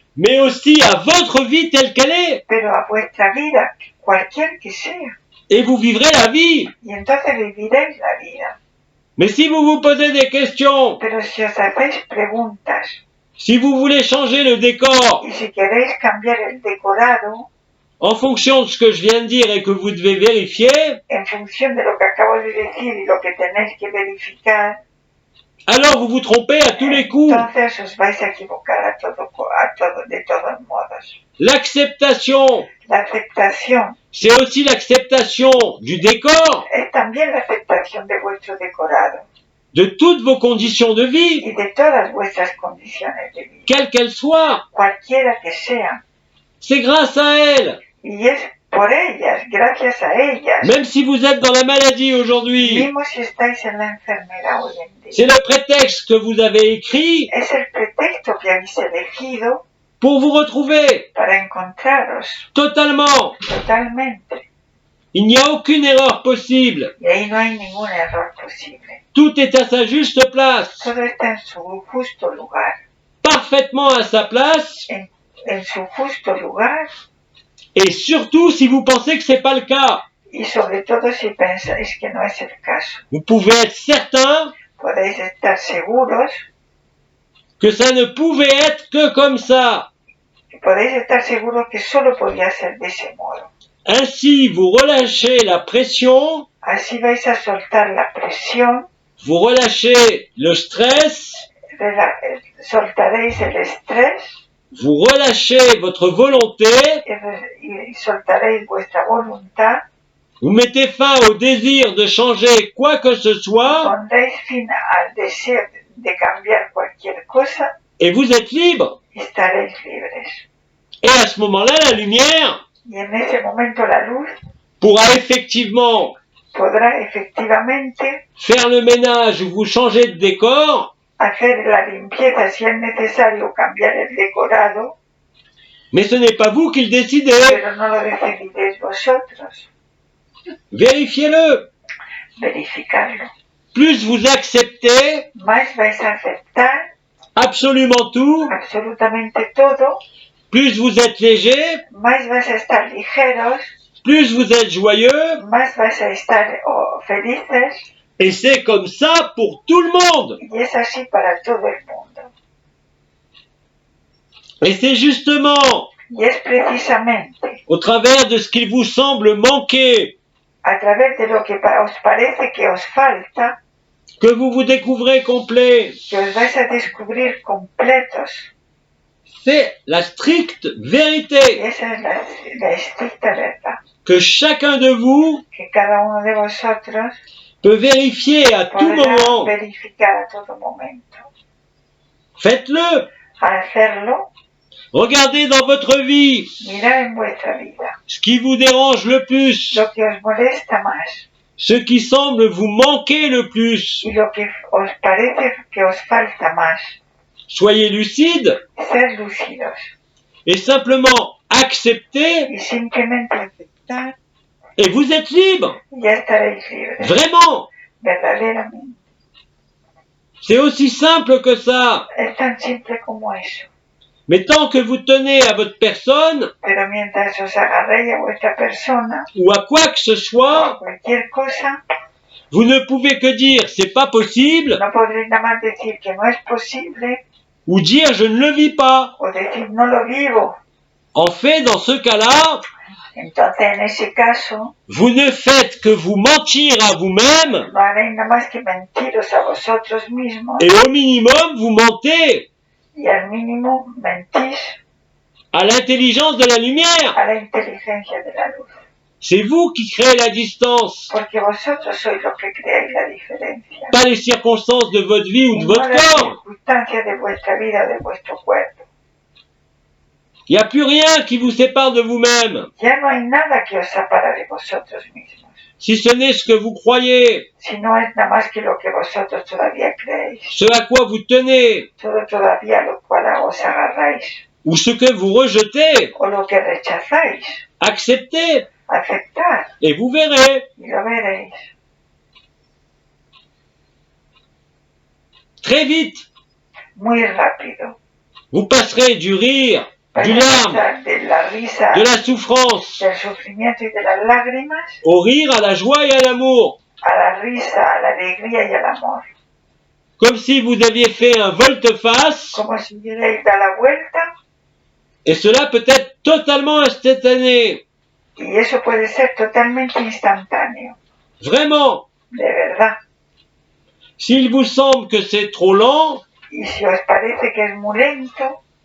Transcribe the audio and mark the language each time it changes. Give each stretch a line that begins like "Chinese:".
French: mais aussi à votre vie telle qu'elle est,
Spanish: pero a vuestra vida, cualquier que sea.
French: et vous vivrez la vie.
Spanish: Y entonces viviréis la vida.
French: Mais si vous vous posez des questions,
Spanish: Pero si os hacéis preguntas
French: si vous voulez changer le décor
Spanish: y si queréis cambiar el decorado
French: en fonction de ce que je viens de dire et que vous devez vérifier,
Spanish: en función de lo que acabo de decir y lo que tenéis que verificar,
French: alors vous vous trompez à tous les coups.
Spanish: entonces os vais a equivocar de todos modos.
French: L'acceptation,
Spanish: La aceptación
French: c'est aussi l'acceptation du décor,
Spanish: es también la aceptación de vuestro decorado
French: de toutes vos conditions de vie,
Spanish: y de todas vuestras condiciones de vida,
French: quelles qu'elles soient.
Spanish: cualquiera que sea.
French: C'est grâce à elles.
Spanish: Y es por ellas, gracias a ellas,
French: Même si vous êtes dans la maladie aujourd'hui,
Spanish: mismo si estáis en la enfermedad hoy en
French: c'est
Spanish: día.
French: le prétexte que vous avez écrit
Spanish: Es el pretexto que habéis elegido
French: pour vous retrouver
Spanish: para encontraros
French: totalement.
Spanish: totalmente.
French: Il n'y a aucune erreur possible.
Spanish: Y ahí no hay ningún error posible.
French: Tout est à sa juste place,
Spanish: Todo está en su justo lugar.
French: parfaitement à sa place,
Spanish: En su justo lugar
French: et surtout si vous pensez que c'est pas le cas.
Spanish: y sobre todo si pensáis que no es el caso.
French: Vous pouvez être certain
Spanish: Podéis estar seguros,
French: que ça ne pouvait être que comme ça.
Spanish: podéis estar seguros que solo podía ser de ese modo.
French: Ainsi, vous relâchez la pression,
Spanish: Así vais a soltar la presión,
French: vous relâchez le stress,
Spanish: soltaréis el estrés
French: vous relâchez votre volonté,
Spanish: y soltaréis vuestra voluntad,
French: vous mettez fin au désir de changer quoi que ce soit,
Spanish: pondréis fin al deseo de cambiar cualquier cosa
French: et vous êtes libre.
Spanish: y estaréis libres.
French: Et à ce moment-là, la lumière
Spanish: Y en ese momento la luz
French: pourra effectivement
Spanish: podrá efectivamente
French: faire le ménage ou vous changer de décor,
Spanish: hacer la limpieza si es necesario cambiar el decorado,
French: mais ce n'est pas vous qui le décidez.
Spanish: pero no lo decidiréis vosotros.
French: Vérifiez-le.
Spanish: Verificarlo.
French: Plus vous acceptez
Spanish: Más vais a aceptar
French: absolument tout,
Spanish: absolutamente todo,
French: plus vous êtes léger,
Spanish: más vais a estar ligeros,
French: plus vous êtes joyeux,
Spanish: más vais a estar felices,
French: et c'est comme ça pour tout le monde.
Spanish: y es así para todo el mundo.
French: Et c'est justement
Spanish: Y es precisamente
French: au travers de ce qu'il vous semble manquer
Spanish: a través de lo que os parece que os falta,
French: que vous vous découvrez complet.
Spanish: que os vais a descubrir completos.
French: C'est la stricte
Spanish: Y
French: vérité
Spanish: esa es la estricta verdad.
French: que chacun de vous
Spanish: Que cada uno de vosotros
French: peut vérifier à tout
Spanish: podrá
French: moment.
Spanish: verificar a todo momento.
French: Faites-le.
Spanish: Al hacerlo,
French: Regardez dans votre vie
Spanish: mirad en vuestra vida
French: ce qui vous dérange le plus,
Spanish: lo que os molesta más
French: ce qui semble vous manquer le plus.
Spanish: y lo que os parece que os falta más.
French: Soyez lucide
Spanish: Ser lúcidos
French: et simplement acceptez
Spanish: y simplemente aceptar
French: et vous êtes libre.
Spanish: y ya estaréis libres.
French: Vraiment.
Spanish: Verdaderamente.
French: C'est aussi simple que ça.
Spanish: Es tan simple como eso.
French: Mais tant que vous tenez à votre personne
Spanish: Pero mientras os agarréis a vuestra persona
French: ou à quoi que ce
Spanish: o a
French: soit,
Spanish: cualquier cosa,
French: vous ne pouvez que dire c'est pas possible
Spanish: no podréis nada más decir que no es posible
French: ou dire je ne le vis pas.
Spanish: o decir no lo vivo.
French: En fait, dans ce cas-là,
Spanish: Entonces, en ese caso,
French: vous ne faites que vous mentir à vous-même
Spanish: no haréis nada más que mentiros a vosotros mismos
French: et au minimum vous mentez
Spanish: y al mínimo mentís
French: à l'intelligence de la lumière.
Spanish: a la inteligencia de la luz.
French: C'est vous qui créez la distance,
Spanish: Porque vosotros sois los que creáis la diferencia.
French: pas les circonstances de votre vie ou
Spanish: Y
French: de
Spanish: no
French: votre
Spanish: las
French: corps.
Spanish: circunstancias de vuestra vida o de vuestro cuerpo.
French: Il n'y a plus rien qui vous sépare de vous-même,
Spanish: Ya no hay nada que os separa de vosotros mismos.
French: si ce n'est ce que vous croyez,
Spanish: Si no es nada más que lo que vosotros todavía creéis.
French: ce à quoi vous tenez,
Spanish: Todo todavía lo cual os agarráis.
French: ou ce que vous rejetez.
Spanish: O lo que rechazáis.
French: Acceptez
Spanish: Aceptar.
French: et vous verrez.
Spanish: Y lo veréis.
French: Très vite,
Spanish: Muy rápido.
French: vous passerez du rire, du
Spanish: Vais a
French: larme,
Spanish: pasar de la risa,
French: de la souffrance,
Spanish: del sufrimiento y de las lágrimas,
French: au rire, à la joie et à l'amour,
Spanish: a la risa, a la alegría y al amor.
French: comme si vous aviez fait un volte-face,
Spanish: Como si hubierais dado la vuelta,
French: et cela peut être totalement instantané.
Spanish: y eso puede ser totalmente instantáneo.
French: Vraiment,
Spanish: De verdad.
French: s'il vous semble que c'est trop lent,
Spanish: Y si os parece que es muy lento